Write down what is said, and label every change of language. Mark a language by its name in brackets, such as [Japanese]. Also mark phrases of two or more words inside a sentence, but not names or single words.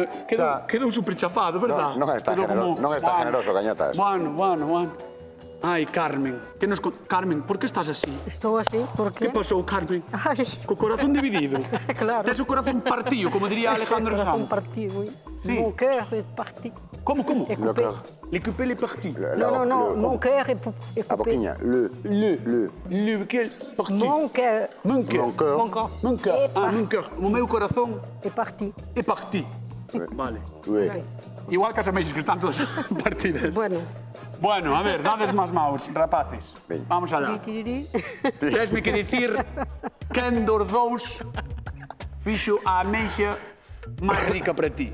[Galician] Quedou super chafado, verdad? Non é tan generoso, Cañotas. Bueno. Ai, Carmen. Carmen, por que estás así? Estou así, por que? Que pasou, Carmen? Ai. Co corazón dividido. Claro. Tes o corazón partido, como diría Alejandro Sanz. O corazón partido, [French] oui. [Galician] Sí. [French] Mon cœur est parti. [Galician] Como? É coupé. [French] Le coupé, le parti. Non, mon cœur est coupé. [Galician] A boquiña, le. Que parti? [French] Mon cœur. Mon cœur. Mon cœur. [Galician] O meu corazón é parti. É parti. Vale. Igual que as ameixas que están todas partidas. Bueno, a ver, dades máis maus, rapaces. Vamos alá. Tesme que dicir quen dos dous fixo a ameixa máis rica para ti.